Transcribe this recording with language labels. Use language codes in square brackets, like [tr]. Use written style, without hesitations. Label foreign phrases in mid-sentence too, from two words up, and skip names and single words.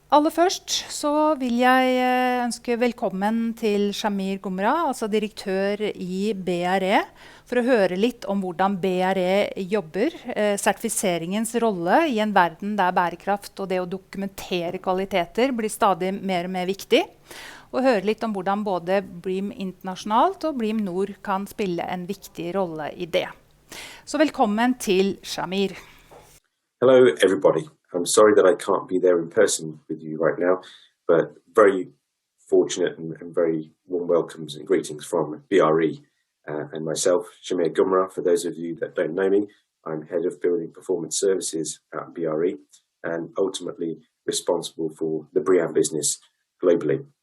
[no] Aller først så vil jeg ønske velkommen til Shamir Ghumra, altså direktør i BRE, for å høre litt om hvordan BRE jobber, sertifiseringens rolle i en verden der bærekraft og det å dokumentere kvaliteter blir stadig mer og mer viktig, og høre litt om hvordan både BREEAM internasjonalt og BREEAM-NOR kan spille en viktig rolle i det. Så velkommen til Shamir. [en] Hello everybody. I'm sorry that I can't be there in person with you right now, but very fortunate and very warm welcomes and greetings from BRE and myself, Shamir Ghumra. For those of you that don't know me, I'm Head of Building Performance Services at BRE and ultimately responsible for the BREEAM business globally.